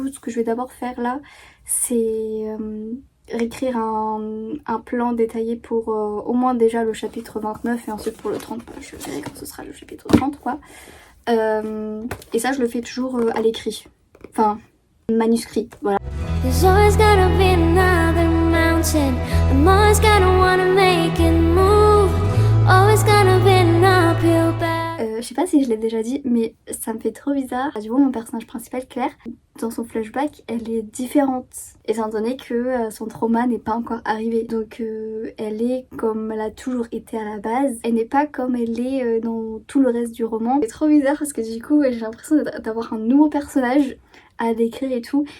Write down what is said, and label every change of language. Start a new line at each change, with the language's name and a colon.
French: Ce que je vais d'abord faire là, c'est réécrire un plan détaillé pour au moins déjà le chapitre 29 et ensuite pour le 30, je verrai quand ce sera le chapitre 30 quoi. Et ça je le fais toujours à l'écrit, enfin manuscrit, voilà.
English: There's always gonna be another mountain. I'm always gonna wanna make it move. Always gonna be an uphill battle.
French: Je sais pas si je l'ai déjà dit, mais ça me fait trop bizarre. Du coup, mon personnage principal, Claire, dans son flashback, elle est différente, étant donné que son trauma n'est pas encore arrivé. Donc elle est comme elle a toujours été à la base. Elle n'est pas comme elle est dans tout le reste du roman. C'est trop bizarre parce que du coup, j'ai l'impression d'avoir un nouveau personnage à décrire et tout.